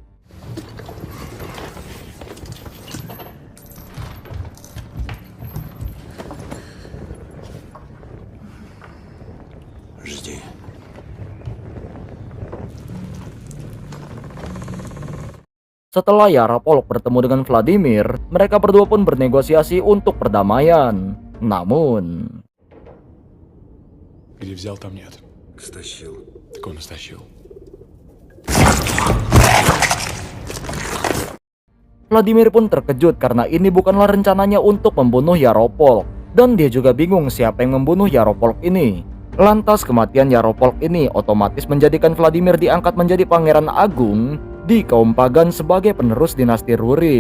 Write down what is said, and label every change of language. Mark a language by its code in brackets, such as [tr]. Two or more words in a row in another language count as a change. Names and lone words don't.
[ru] Жди. [id] Setelah Yaropolk bertemu dengan Vladimir, mereka berdua pun bernegosiasi untuk perdamaian. Namun, [ru] Где взял, там нет. Стащил. Так он и стащил. [id] Vladimir pun terkejut karena ini bukanlah rencananya untuk membunuh Yaropolk. Dan dia juga bingung siapa yang membunuh Yaropolk ini. Lantas kematian Yaropolk ini otomatis menjadikan Vladimir diangkat menjadi pangeran agung di kaum pagan sebagai penerus dinasti Rurik.